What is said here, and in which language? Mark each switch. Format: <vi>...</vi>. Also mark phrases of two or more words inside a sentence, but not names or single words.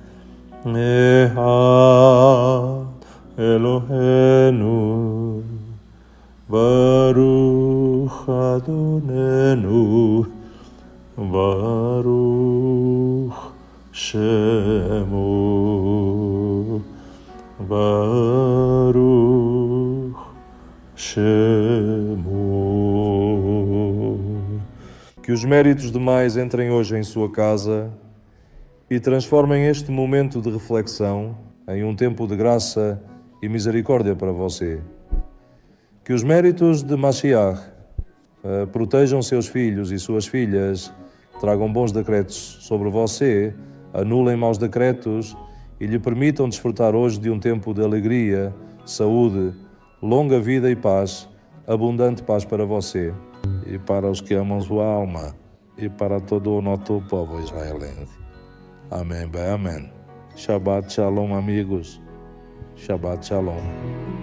<he>אחד אלוהינו, ברוך אדונינו, ברוך שמו, ברוך שמו.</he> <pt>Que os méritos demais entrem hoje em sua casa e transformem este momento de reflexão em um tempo de graça e misericórdia para você. Que os méritos de Mashiach protejam seus filhos e suas filhas, tragam bons decretos sobre você, anulem maus decretos e lhe permitam desfrutar hoje de um tempo de alegria, saúde, longa vida e paz, abundante paz para você e para os que amam sua alma e para todo o nosso povo israelense. Amém, bem, amém.</pt> <he>שבת שלום, amigos. שבת שלום.</he>